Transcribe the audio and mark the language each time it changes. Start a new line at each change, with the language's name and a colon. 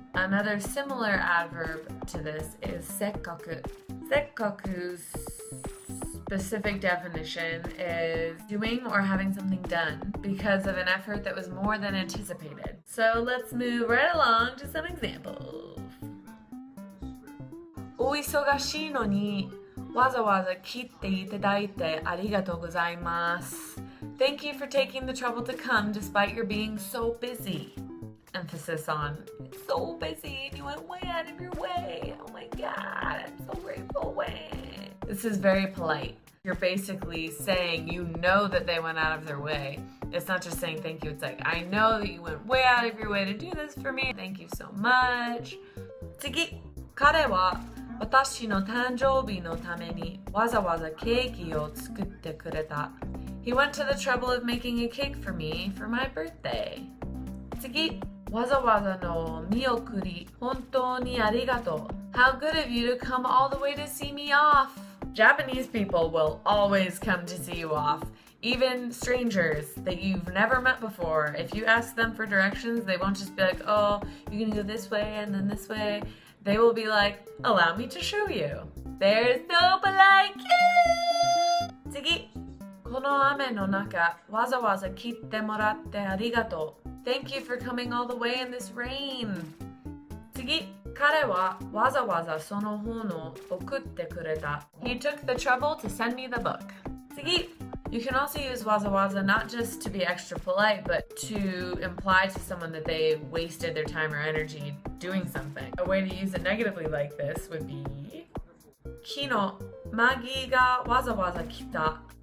English: Another similar adverb to this is sekkaku. Sekkaku's specific definition is doing or having something done because of an effort that was more than anticipated. So let's move right along to some examples.
Japanese: お忙しいのにわざわざ来ていただいてありがとうございます。
English: Thank you for taking the trouble to come despite your being so busy. Emphasis on so busy and you went way out of your way. Oh my God, I'm so grateful. This is very polite. You're basically saying you know that they went out of their way. It's not just saying thank you. It's like, I know that you went way out of your way to do this for me. Thank you so much.
Japanese: 次、彼は私の誕生日のためにわざわざケーキを作ってくれた。
English: He went to the trouble of making a cake for me for my birthday.
Japanese: 次、わざわざのお見送り本当にありがとう。
English: How good of you to come all the way to see me off. Japanese people will always come to see you off. Even strangers that you've never met before. If you ask them for directions, they won't just be like, oh, you're gonna go this way and then this way. They will be like, allow me to show you. They're so polite.
Japanese: 次。この雨の中わざわざ来てもらってありがとう。
English: Thank you for coming all the way in this rain.
Japanese: 次。彼はわざわざその本を送ってくれた。
English: He took the trouble to send me the book.
Japanese: 次。
English: You can also use waza waza not just to be extra polite, but to imply to someone that they wasted their time or energy doing something. A way to use it negatively like this would be
Japanese: 昨日マギーがわざわざ来た。